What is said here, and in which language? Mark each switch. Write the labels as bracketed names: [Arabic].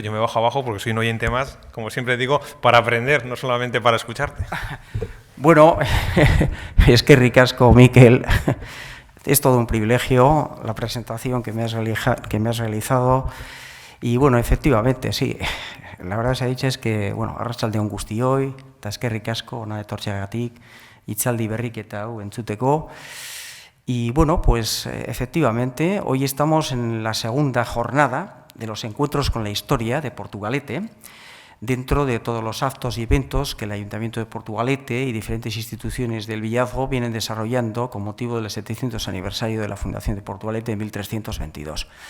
[Spanish] Yo me bajo abajo porque soy un oyente más, como siempre digo, para aprender, no solamente para escucharte. Bueno, es que ricasco, Miquel. Es todo un privilegio la presentación que me has realizado. Y bueno, efectivamente, sí. La verdad se ha dicho es que, bueno, [Basque] arratsaldeon guztioi, eta eskerrik asko hona etortzeagatik, hitzaldi berriketa hau entzuteko. [Spanish] Y bueno, pues efectivamente, hoy estamos en la segunda jornada de los encuentros con la historia de Portugalete, dentro de todos los actos y eventos que el Ayuntamiento de Portugalete y diferentes instituciones del Villazgo vienen desarrollando con motivo del 700 aniversario de la Fundación de Portugalete en 1322.